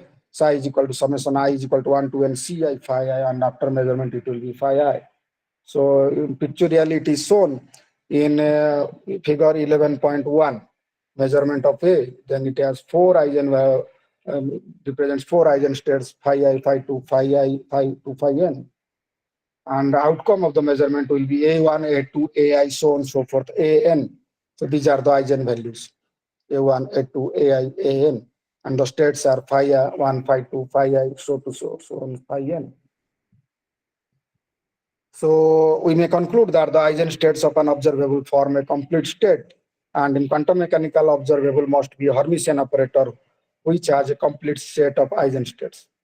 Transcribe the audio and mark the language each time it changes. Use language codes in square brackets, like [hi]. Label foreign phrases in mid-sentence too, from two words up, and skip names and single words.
[en] Psi is equal to summation I is equal to 1 to n ci phi I, and after measurement it will be phi I. So pictorially it is shown in figure 11.1, measurement of A. Then it has four represents four eigenstates phi I, phi 2, phi I, phi 2, phi n. And the outcome of the measurement will be A1, A2, AI, so on and so forth, AN. So these are the eigenvalues, A1, A2, AI, AN. And the states are phi 1, phi 2, phi I, so on, phi n. So we may conclude that the eigenstates of an observable form a complete state, and in quantum mechanical observable must be a Hermitian operator which has a complete set of eigenstates.